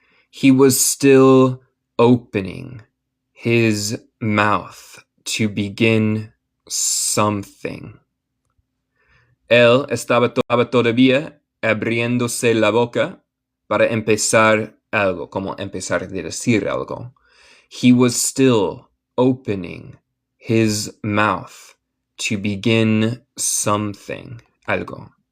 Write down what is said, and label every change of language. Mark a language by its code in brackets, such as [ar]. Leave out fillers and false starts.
[en] He was still opening his mouth to begin something. [es] Él estaba todavía abriéndose la boca para empezar algo, como empezar a decir algo. [en] He was still opening his mouth to begin something, algo.